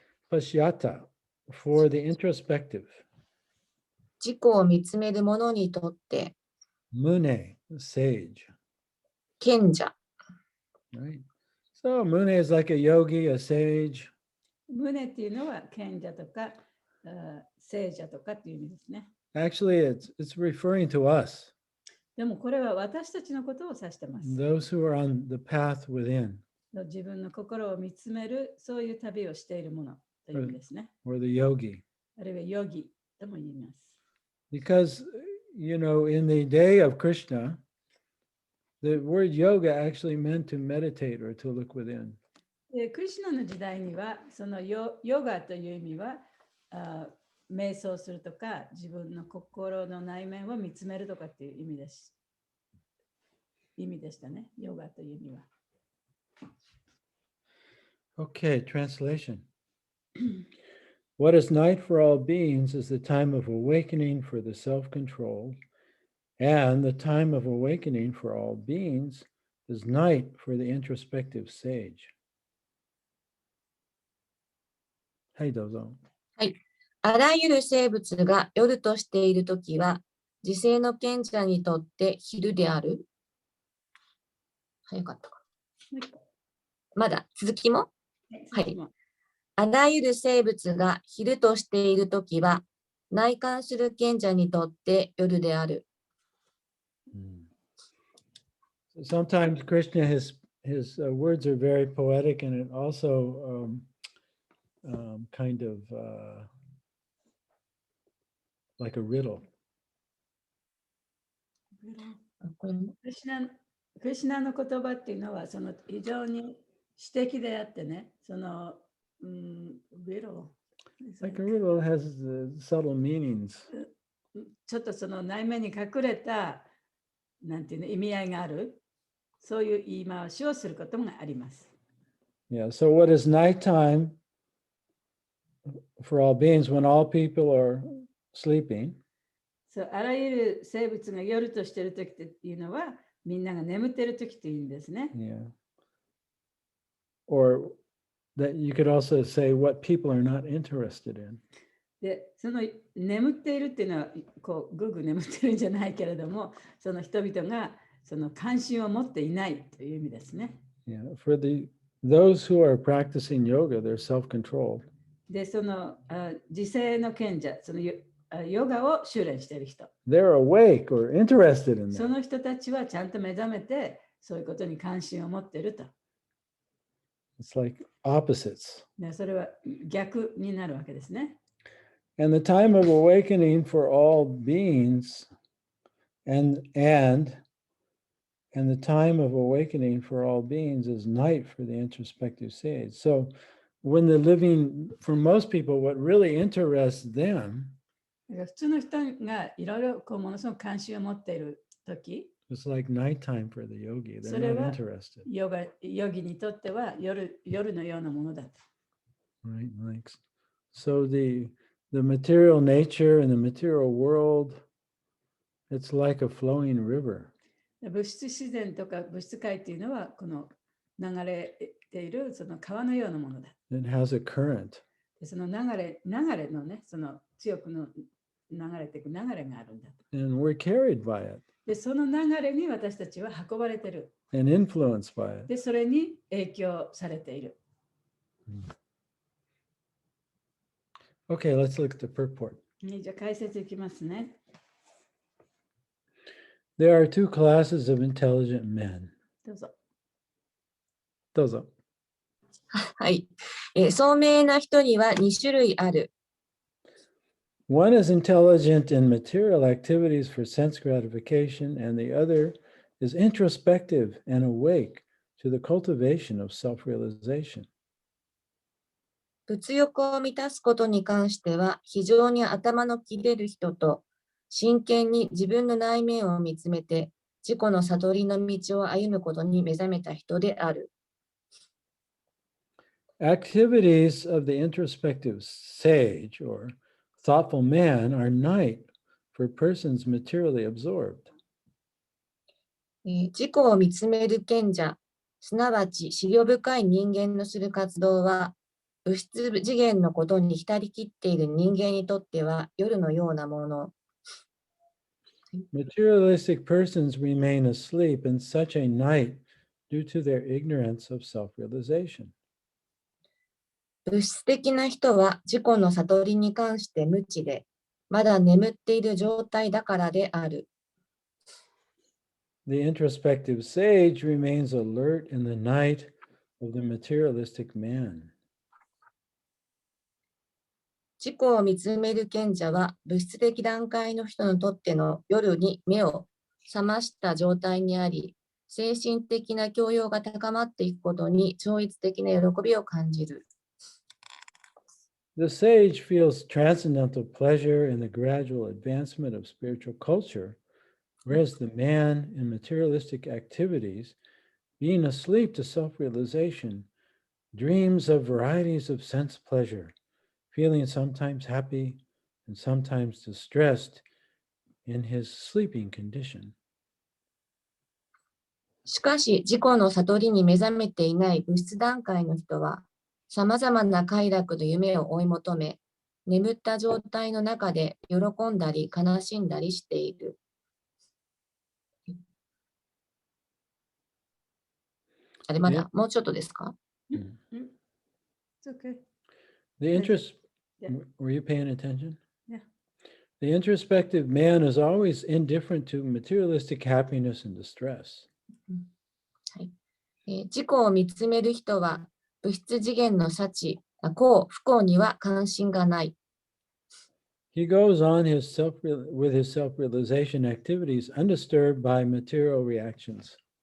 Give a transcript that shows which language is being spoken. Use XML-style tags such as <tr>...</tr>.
<en>Pashyata, for the introspective.</en> <ja>自己を見つめる者にとって、</ja> <en>Mune, sage.</en> <ja>賢者、</ja> <en>Right? So Mune is like a yogi, a sage.</en> <ja>胸っていうのは賢者とか聖者とかっていう意味ですね。</ja> <en>Actually, it's referring to us,</en> <ja>でもこれは私たちのことを指してます。</ja> <en>those who are on the path within,</en> <ja>自分の心を見つめる、そういう旅をしているものという意味ですね。</ja> <en>or the yogi.</en> <ja>あるいはヨギとも言います。</ja> <en>Because, in the day of Krishna, the word yoga actually meant to meditate or to look within.</en> <ja>クリシュナの時代には、そのヨガという意味は、瞑想するとか、自分の心の内面を見つめるとかっていう意味です。意味でしたね、ヨガという意味は。</ja> <en>Okay, translation. What is night for all beings is the time of awakening for the self-control, and the time of awakening for all beings is night for the introspective sage.</en> <ja>はい、どうぞ。あらゆる生物が夜としているときは、自制の賢者にとって昼である。早かったか。まだ続きも？はい。あらゆる生物が昼としているときは、内観する賢者にとって夜である。</ja> <en>Sometimes Krishna, his words are very poetic, and it also kind of like a riddle.</en> <ja>これもクリシュナの言葉っていうのは、その非常に詩的であってね、その、riddle。</ja> <en>Like a riddle has subtle meanings.</en> <ja>ちょっとその内面に隠れた、なんていうの、意味合いがある、そういう言い回しをすることもあります。</ja> <en>Yeah, so what is nighttime for all beings when all people are sleeping?</en> <ja>そう、あらゆる生物が夜としているときっていうのは、みんなが眠っているときっていうんですね。</ja> <en>Yeah. Or that you could also say what people are not interested in.</en> <ja>で、その眠っているっていうのは、こう、ぐぐ眠ってるんじゃないけれども、その人々がその関心を持っていないという意味ですね。</ja> <en>Yeah. For the those who are practicing yoga, they're self-controlled.</en> <ja>で、その自制の賢者、そのヨガを修練している人。</ja> <en>They're awake or interested in</en> <ja>そ</ja> <en>that.</en> <ja>の人たちはちゃんと目覚めて、そういうことに関心を持っていると。</ja> <en>It's like opposites.</en> <ja>で、それは逆になるわけですね。</ja> <en>And the time of awakening for all beings and the time of awakening for all beings is night for the introspective sage. So when they're living, for most people, what really interests them</en> <ja>普通の人がいろいろものすごく関心を持っているとき、</ja> <en>is like nighttime for the yogi. They're</en> <ja>それ</ja> <en>not</en> <ja>は</ja> <en>interested.</en> <ja>ヨギにとっては夜のようなものだと。</ja> <en>Right? Like, so the material nature and the material world, it's like a flowing river.</en> <ja>物質自然とか物質界というのはこの流れているその川のようなものだ。</ja> <en>It has a current.</en> <ja>でその流れのね、その強くの流れていく流れがあるんだと。</ja> <en>And we're carried by it</en> <ja>で、その流れに私たちは運ばれている。</ja> <en>and influenced by it.</en> <ja>で、それに影響されている。</ja> <en>Okay, let's look at the purport.</en> <ja>じゃあ解説いきますね。</ja> <en>There are two classes of intelligent men.</en> <ja>どうぞ。どうぞ。はい。聡明な人には2種類ある。</ja> <en>One is intelligent in material activities for sense gratification, and the other is introspective and awake to the cultivation of self-realization.</en> <ja>物欲を満たすことに関しては非常に頭の切れる人と、真剣に自分の内面を見つめて自己の悟りの道を歩むことに目覚めた人である。</ja> <en>Activities of the introspective sage or thoughtful man are night for persons materially absorbed.</en> <ja>自己を見つめる賢者、すなわち思慮深い人間のする活動は、物質次元のことに浸りきっている人間にとっては夜のようなもの。</ja> <en>Materialistic persons remain asleep in such a night due to their ignorance of self-realization.</en> <ja>物質的な人は自己の悟りに関して無知で、まだ眠っている状態だからである。</ja> <en>The introspective sage remains alert in the night of the materialistic man.</en> <ja>自己を見つめる賢者は物質的段階の人にとっての夜に目を覚ました状態にあり、精神的な教養が高まっていくことに超越的な喜びを感じる。</ja> <en>The sage feels transcendental pleasure in the gradual advancement of spiritual culture, whereas the man in materialistic activities, being asleep to self-realization, dreams of varieties of sense pleasure, feeling sometimes happy and sometimes distressed in his sleeping condition.</en> <ja>しかし、自己の悟りに目覚めていない物質段階の人は、さまざまな快楽の夢を追い求め、眠った状態の中で喜んだり悲しんだりしている。あれ、まだもうちょっとですか？</ja> <en>It's okay. The interest, Yeah. were you paying attention? Yeah. The introspective man is always indifferent to materialistic happiness and distress.</en> <ja>自己を見つめる人は物質次元の幸、幸、不幸には関心がない。</ja> <en>He goes on with his self-realization activities undisturbed by material reactions.</en>